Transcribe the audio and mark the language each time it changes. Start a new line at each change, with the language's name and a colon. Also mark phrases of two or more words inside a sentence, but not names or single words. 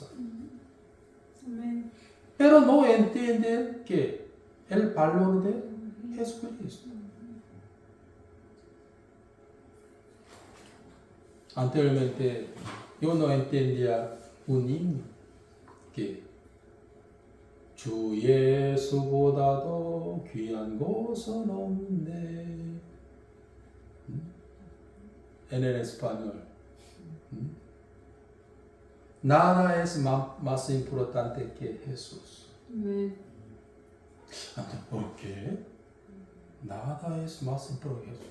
Spanish: Amén. Pero no entienden que el valor de Jesucristo. Anteriormente yo no entendía un himno que
Korean: 주 예수보다도 귀한 곳은 없네.
Spanish: En el español. Nada es más importante que Jesús. Amén. ¿Por qué? Nada es más importante que Jesús.